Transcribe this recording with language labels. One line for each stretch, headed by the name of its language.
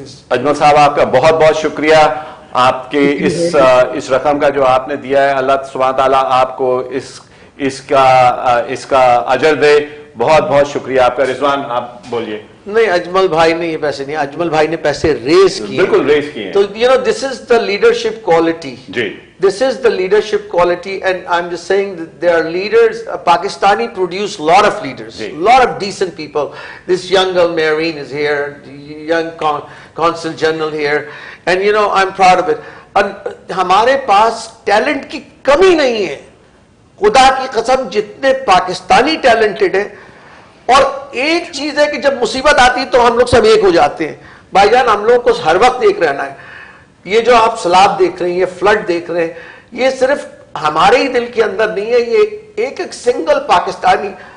Urdu: اجمل صاحب آپ کا بہت بہت شکریہ آپ کے اس رقم کا جو آپ نے دیا ہے. اللہ سبحانہ تعالیٰ آپ کو اس کا اجر دے. بہت بہت شکریہ آپ کا. رضوان آپ بولیے. نہیں اجمل بھائی نے یہ پیسے نہیں, اجمل بھائی نے پیسے ریز کیے. بالکل ریز کیے.
English: تو this is the leadership quality. جی this is the leadership quality, and I'm just saying that there are leaders. Pakistani produce a lot of leaders, a lot of decent people. This young girl Marine is here, young consul general here, and I'm proud of it.
Urdu: And ہمارے پاس talent کی کمی نہیں ہے, خدا کی قسم جتنے Pakistani talented ہیں. اور ایک چیز ہے کہ جب مصیبت آتی تو ہم لوگ سب ایک ہو جاتے ہیں. بھائی جان ہم لوگوں کو ہر وقت ایک رہنا ہے. یہ جو آپ سیلاب دیکھ رہے ہیں, یہ فلڈ دیکھ رہے ہیں, یہ صرف ہمارے ہی دل کے اندر نہیں ہے, یہ ایک سنگل پاکستانی.